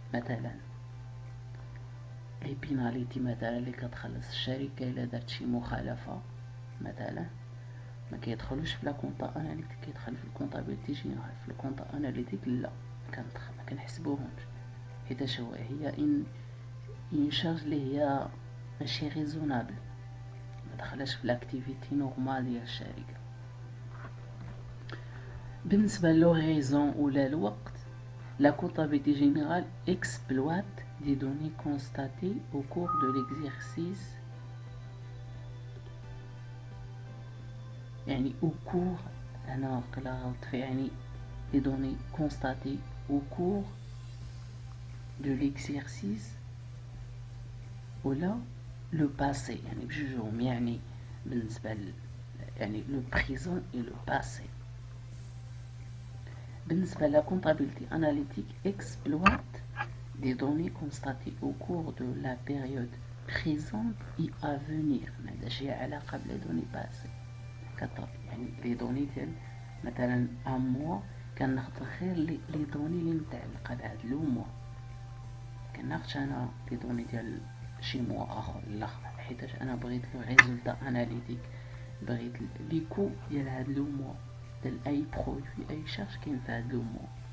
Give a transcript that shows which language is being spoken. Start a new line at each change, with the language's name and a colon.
Arabic: مثلا لي بيناليتي مثلا اللي كتخلص الشركه الا دارت شي مخالفه مثلا ما كيدخلوش في لا كونطا اناليتيك، كيدخل في الكونطابيلتي جينيرال. في الكونطا اناليتيك لا، ما كنحسبوهمش حيت هي ان شارج اللي هي ماشي ريزونابل، ما دخلش في لاكتيفيتي نورمال ديال الشركه. بالنسبه للوريزون ولا الوقت،
French: la comptabilité générale exploite des données constatées au cours de l'exercice،
Arabic: يعني
French: au cours
Arabic: أنا غلطت في يعني
French: des données constatées au cours de l'exercice
Arabic: ولا
French: le passé،
Arabic: يعني بجوجهم، يعني بالنسبة يعني
French: le présent et le passé.
Arabic: بالنسبة
French: la comptabilité analytique exploite des données constatées au cours de la période présente et à venir،
Arabic: ما عندهاش علاقة بلي دوني باسي. يعني لي دوني ديال مثلا ان موا كناخد غير لي دوني اللي متعلقة بهاد لو موا، كناخدش انا لي دوني ديال شي موا اخر الاخر، حيتاش انا بغيت لو ريزولتا اناليتيك، بغيت لي كو ديال هاد لو موا ديال اي برودوي اي شارج كاين في هاد لو موا.